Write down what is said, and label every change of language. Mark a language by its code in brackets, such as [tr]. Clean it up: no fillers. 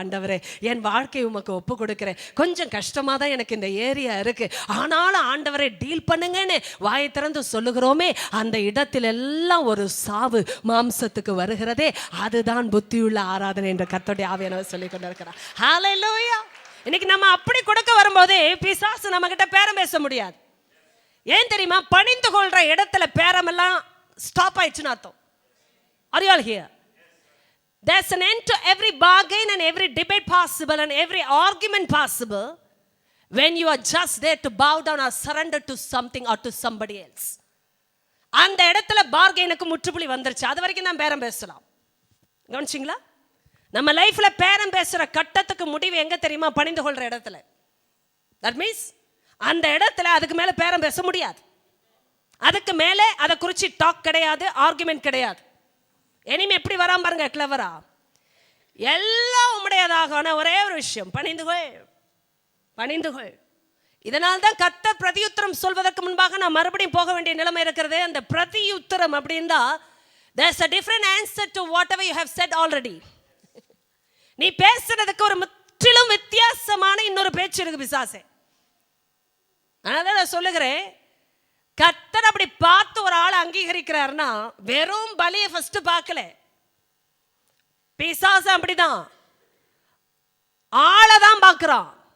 [ta] ஆண்டவரே, என் வாழ்க்கை உமக்கு ஒப்பு கொடுக்குறேன். கொஞ்சம் கஷ்டமாக தான் எனக்கு இந்த ஏரியா இருக்கு, ஆனாலும் ஆண்டவரை டீல் பண்ணுங்கன்னு வாயை திறந்து சொல்லுகிறோமே, அந்த இடத்தில் எல்லாம் ஒரு சாவு மாம்சத்துக்கு வருகிறதே, அதுதான் புத்தியுள்ள ஆராதனை என்று கர்த்தருடைய ஆவியானவர் சொல்லிக் கொண்டிருக்கிறார். ஹல்லேலூயா. இன்னைக்கு நம்ம அப்படி கொடுக்க வரும்போதே பிசாசு நம்ம கிட்ட பேரம் பேச முடியாது. ஏன் தெரியுமா? பணிந்து கொள்ற இடத்துல பேரமெல்லாம் ஸ்டாப் ஆயிடுச்சுன்னு அர்த்தம். [en] Are you all here? There's an end to every bargain and every debate possible and every argument possible when you are just there to bow down or surrender to something or to somebody else. [ta] அந்த இடத்துல பார்கெயினுக்கு முற்றுப்புள்ளி வந்துருச்சு. அது வரைக்கும் தான் பேரம் பேசலாம். கவனிச்சிங்களா? நம்ம லைஃப்ல பேரம் பேசுற கட்டத்துக்கு முடிவு எங்க தெரியுமா? பணிந்து கொள்ற இடத்துல. [en] that means [ta] அந்த இடத்துல அதுக்கு மேல பேரம் பேச முடியாது. அதுக்கு மேல அதை குறிச்சு டாக் கிடையாது, ஆர்குமெண்ட் கிடையாது. இனிமே எப்படி வராம பாருங்க, கிளவரா. எல்லாம் உம்முடையதாக ஒரே ஒரு விஷயம், பணிந்துகொள், பணிந்துகொள். இதனால் தான் கர்த்தர் பிரதியுத்தரம் சொல்வதற்கு முன்பாக நான் மறுபடியும் போக வேண்டிய நிலைமை இருக்கிறது. அந்த பிரதியுத்தரம் அப்படின்னா [en] there's a different answer to whatever you have said already. [ta] நீ பேசுறதுக்கு ஒரு முற்றிலும் வித்தியாசமான இன்னொரு பேச்சு இருக்கு பிசாசே. அதனால நான் சொல்லுகிறேன், கர்த்தர் அப்படி பார்த்து ஒரு ஆளை அங்கீகரிக்கிறாருன்னா வெறும் பலியை ஃபர்ஸ்ட் பார்க்கல. பிசாசு அப்படிதான் ஆளை தான் பார்க்கிறான்.